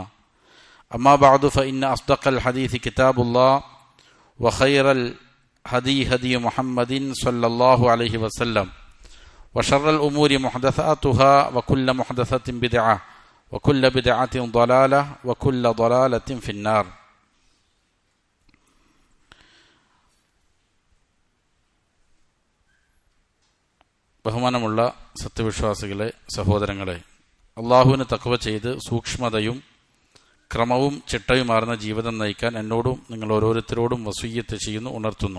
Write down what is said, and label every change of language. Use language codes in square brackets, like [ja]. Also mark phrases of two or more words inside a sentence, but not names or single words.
[ar] أما بعد فإن أصدق الحديث كتاب الله وخير هدي محمد صلى الله عليه وسلم وشر الأمور محدثاتها وكل محدثة بدعة وكل بدعة ضلالة وكل ضلالة في النار. [ml] ബഹുമാനമുള്ള സത്യവിശ്വാസികളെ, സഹോദരങ്ങളെ, അള്ളാഹുവിന് തഖ്വ ചെയ്ത് സൂക്ഷ്മതയും ക്രമവും ചിട്ടയുമാർന്ന ജീവിതം നയിക്കാൻ എന്നോടും നിങ്ങൾ ഓരോരുത്തരോടും വസിയ്യത്ത് ചെയ്യുന്നു, ഉണർത്തുന്നു.